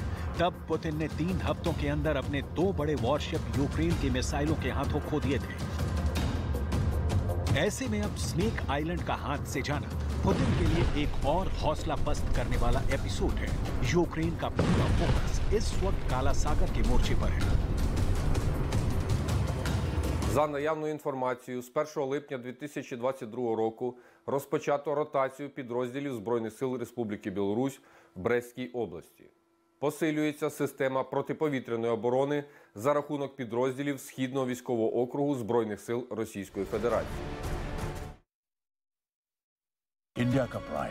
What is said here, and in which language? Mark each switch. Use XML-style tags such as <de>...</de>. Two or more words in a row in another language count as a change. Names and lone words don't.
<hi>तब पुतिन ने 3 हफ्तों के अंदर अपने 2 बड़े वॉरशिप यूक्रेन के मिसाइलों के हाथों खो दिए थे। ऐसे में अब स्नेक आइलैंड का हाथ से जाना पुतिन के लिए एक और हौसला पस्त करने वाला एपिसोड है। यूक्रेन का पूरा फोकस इस वक्त काला सागर के मोर्चे पर है।</hi> <uk>За наявною інформацією, з 1 липня 2022 року розпочато ротацію підрозділів Збройних сил Республіки Білорусь в Брестській області. Посилюється система протиповітряної оборони за рахунок підрозділів Східного військового округу Збройних сил Російської Федерації.</uk> <hi>इंडिया का प्राइड,</hi>